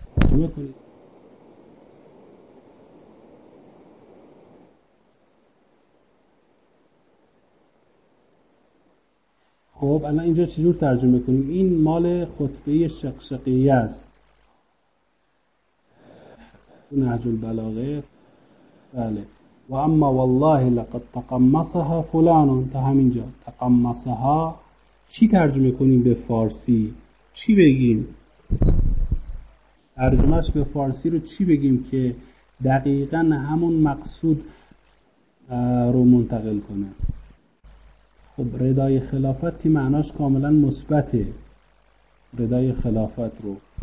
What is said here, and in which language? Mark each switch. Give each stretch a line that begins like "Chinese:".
Persian: شما کنید خب الان اینجا چجور ترجمه کنیم؟ این مال خطبه شقشقیه است تو نهج البلاغه.
Arabic: بله و اما والله لقد تقمصها فلان.
Persian: تا همینجا تقمصها چی ترجمه کنیم به فارسی؟ چی بگیم؟ ترجمهش به فارسی رو چی بگیم که دقیقا همون مقصود رو منتقل کنه؟ خب ردای خلافت که معناش کاملا مثبته، ردای خلافت رو